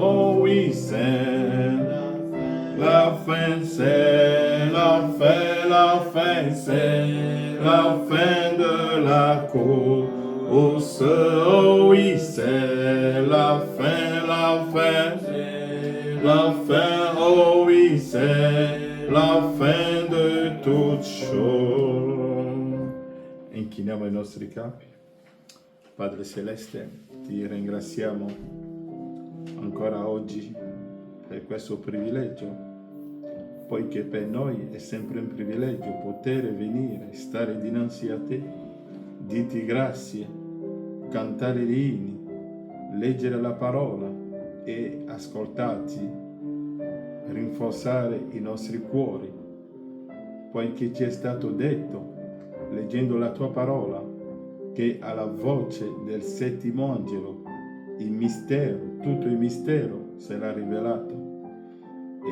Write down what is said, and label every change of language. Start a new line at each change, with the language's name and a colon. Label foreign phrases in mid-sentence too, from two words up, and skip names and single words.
French: Oh oui, c'est la fin, c'est la fin, la fin, c'est la fin de la course. Oh oui, c'est la fin, c'est la fin, oh oui, c'est la fin de toute chose.
Italian: Inchiniamo i nostri capi. Padre Celeste, ti ringraziamo ancora oggi per questo privilegio, poiché per noi è sempre un privilegio poter venire, stare dinanzi a te, dirti grazie, cantare gli inni, leggere la parola e ascoltarti, rinforzare i nostri cuori, poiché ci è stato detto, leggendo la tua parola, che alla voce del settimo angelo il mistero, tutto il mistero sarà rivelato.